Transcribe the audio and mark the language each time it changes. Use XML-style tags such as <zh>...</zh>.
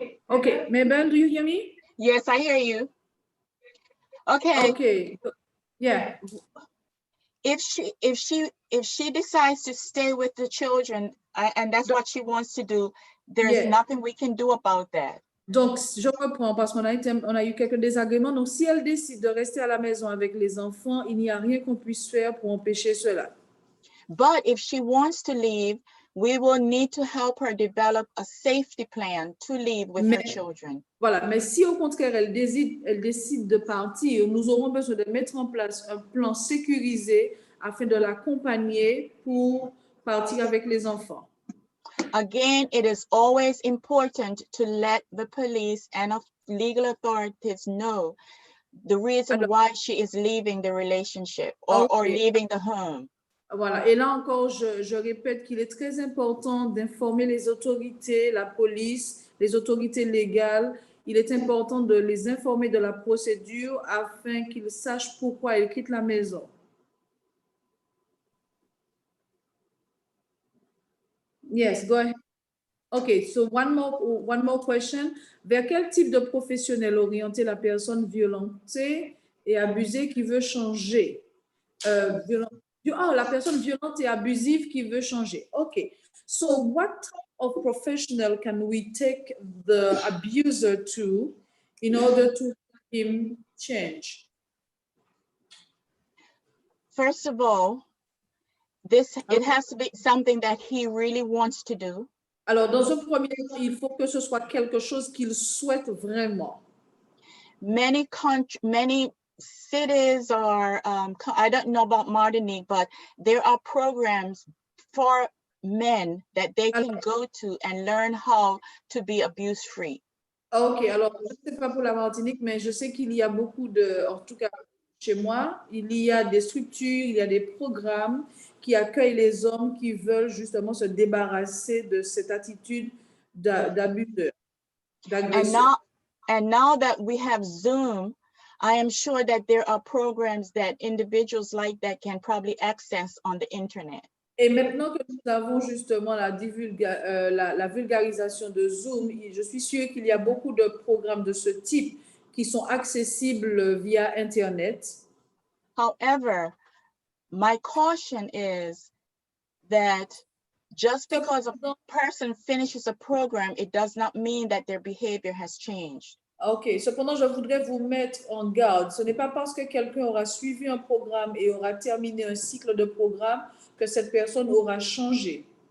<en>Okay, Mabel, do you hear me? Yes, I hear you. Okay. Okay, yeah. If she decides to stay with the children and that's what she wants to do, there's nothing we can do about that.</en> <fr>Donc, je reprends parce qu'on a eu quelques désagréments. Donc, si elle décide de rester à la maison avec les enfants, il n'y a rien qu'on puisse faire pour empêcher cela.</fr> <en>But if she wants to leave, we will need to help her develop a safety plan to leave with her children.</en> <fr>Voilà, mais si au contraire elle décide de partir, nous aurons besoin de mettre en place un plan sécurisé afin de l'accompagner pour partir avec les enfants.</fr> <en>Again, it is always important to let the police and legal authorities know the reason why she is leaving the relationship or leaving the home.</en> <fr>Voilà, et là encore, je répète qu'il est très important d'informer les autorités, la police, les autorités légales. Il est important de les informer de la procédure afin qu'ils sachent pourquoi ils quittent la maison.</fr> <en>Yes, go ahead. Okay, so one more question.</en> <fr>Vers quel type de professionnel orienter la personne violentée et abusée qui veut changer? La personne violente et abusive qui veut changer.</fr> <en>Okay, so what type of professional can we take the abuser to in order to help him change? First of all, it has to be something that he really wants to do.</en> <fr>Alors, dans un premier temps, il faut que ce soit quelque chose qu'il souhaite vraiment.</fr> <en>Many cities are, I don't know about Martinique, but there are programs for men that they can go to and learn how to be abuse-free.</en> <fr>Ok, alors, je ne sais pas pour la Martinique, mais je sais qu'il y a beaucoup en tout cas chez moi, il y a des structures, il y a des programmes qui accueillent les hommes qui veulent justement se débarrasser de cette attitude d'abuseur, d'agresseur.</fr> <en>And now that we have Zoom, I am sure that there are programs that individuals like that can probably access on the internet.</en> <fr>Et maintenant que nous avons justement la vulgarisation de Zoom, je suis sûre qu'il y a beaucoup de programmes de ce type qui sont accessibles via Internet.</fr> <en>However, my caution is that just because a person finishes a program, it does not mean that their behavior has changed.</en> <fr>Ok, cependant, je voudrais vous mettre en garde. Ce n'est pas parce que quelqu'un aura suivi un programme et aura terminé un cycle de programme que cette personne aura changé.</fr>